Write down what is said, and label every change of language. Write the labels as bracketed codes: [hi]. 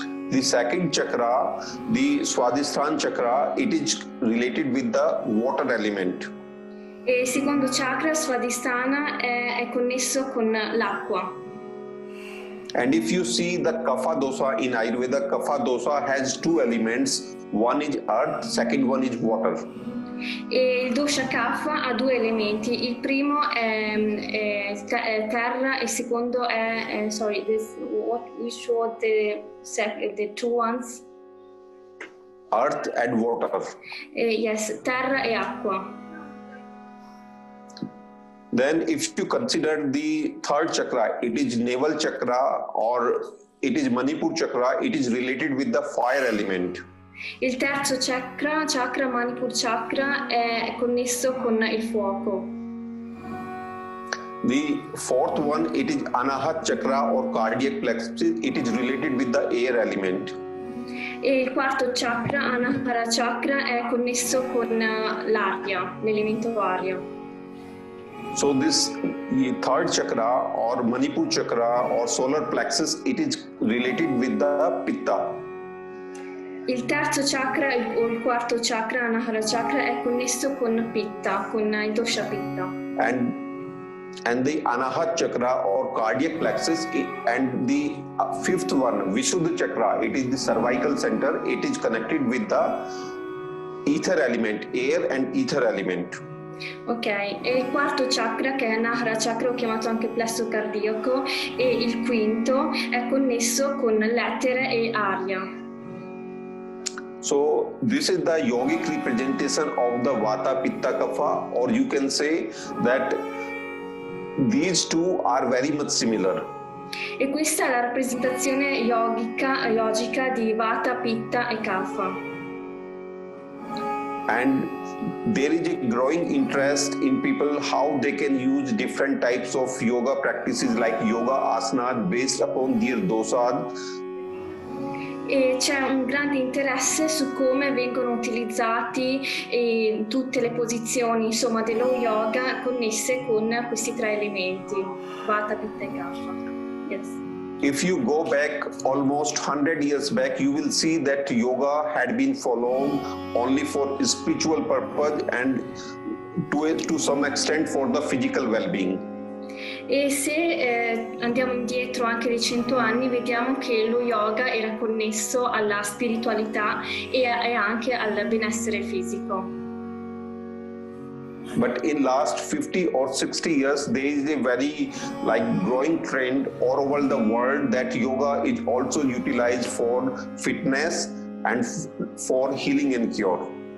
[en] The second chakra, the Swadhisthana chakra, it is related with the water element. [it] E il secondo chakra, Swadhisthana, è connesso con l'acqua. [en] And if you see the Kapha dosa in Ayurveda, Kapha dosa has 2 elements. One is earth, second one is water. [it] E il dosha Kapha ha 2 elementi. Il primo è terra e il secondo è [en] which was the 2 ones? Earth and water. [it] Yes, terra e acqua. [en] Then if you consider the third chakra, it is navel chakra or it is Manipur chakra, it is related with the fire element. [it] Il terzo chakra Manipur chakra, è connesso con il fuoco. [en] The fourth one, it is Anahat chakra or cardiac plexus, it is related with the air element. [it] E il quarto chakra, Anahara chakra, è connesso con l'aria, l'elemento aria. [en] So this third chakra or Manipur chakra or solar plexus, it is related with the Pitta. [it] Il terzo chakra o il quarto chakra, Anahara chakra, è connesso con Pitta, con il dosha Pitta. [en] And the Anahat chakra or cardiac plexus and the fifth one, Vishuddha chakra, it is the cervical center, it is connected with the ether element, air and ether element. [it] Ok, e il quarto chakra, che è Anahara chakra, ho chiamato anche plesso cardiaco, e il quinto è connesso con l'etere e aria. [en] So this is the yogic representation of the Vata, Pitta, Kapha, or you can say that these two are very much similar. [it] E questa è la rappresentazione yogica di Vata, Pitta e Kapha. [en] And there is a growing interest in people how they can use different types of yoga practices like yoga asanas based upon their dosas. [it] E c'è un grande interesse su come vengono utilizzati tutte le posizioni, insomma, dello yoga connesse con questi tre elementi, Vata, Pitta e Kapha. [en] Yes. If you go back almost 100 years back, you will see that yoga had been followed only for spiritual purpose and to some extent for the physical well-being. [it] E se andiamo indietro anche di 100 anni, vediamo che lo yoga era connesso alla spiritualità e anche al benessere fisico. [en] But in last 50 or 60 years, there is a very growing trend all over the world that yoga is also utilized for fitness and for healing and cure.